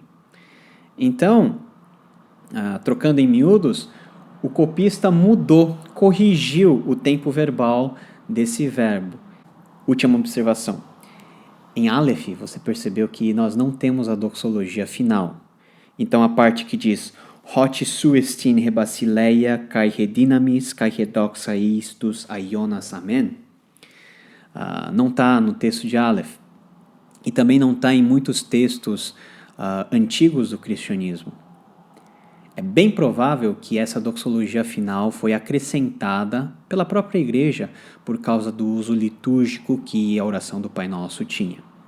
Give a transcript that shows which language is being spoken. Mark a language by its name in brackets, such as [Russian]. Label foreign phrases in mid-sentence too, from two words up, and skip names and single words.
[Portuguese] Então, trocando em miúdos, o copista mudou, corrigiu o tempo verbal desse verbo. Última observação. Em Aleph, você percebeu que nós não temos a doxologia final. Então, a parte que diz [Greek] Ὅτι σοῦ ἐστιν ἡ βασιλεία καὶ ἡ δύναμις καὶ ἡ δόξα εἰς τοὺς αἰῶνας ἀμήν, [Portuguese] não está no texto de Aleph. E também não está em muitos textos antigos do cristianismo. É bem provável que essa doxologia final foi acrescentada pela própria igreja por causa do uso litúrgico que a oração do Pai Nosso tinha.